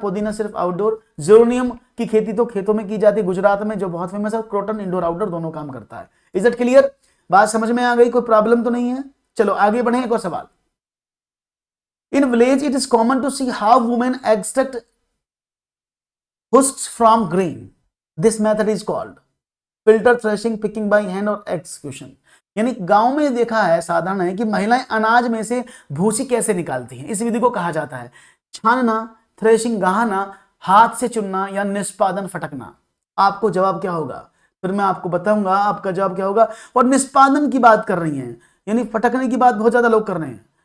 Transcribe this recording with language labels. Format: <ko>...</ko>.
<hi>पुदीना सिर्फ आउटडोर। जेरोनियम की खेती तो खेतों में की जाती है गुजरात में, जो बहुत फेमस है। क्रोटन इंडोर आउटडोर दोनों काम करता है।</hi> <en>Is it clear?</en> <hi>बात समझ में आ गई? कोई प्रॉब्लम तो नहीं है? चलो आगे बढ़े, एक और सवाल।</hi> <en>In village it is common to see how women extract husks from grain. This method is called filter threshing, picking by hand और execution।</en> <hi>यानी गांव में देखा है, साधारण है कि महिलाएं अनाज में से भूसी कैसे निकालती हैं। इस विधि को कहा जाता है छानना, थ्रेशिंग गाहना, हाथ से चुनना, या निष्पादन फटकना। आपको जवाब क्या होगा? फिर मैं आपको बताऊंगा आपका जवाब क्या होगा। और निष्पादन की बात कर रही हैं, यानी फटकने की बात बहुत ज्यादा लोग कर रहे हैं।</hi>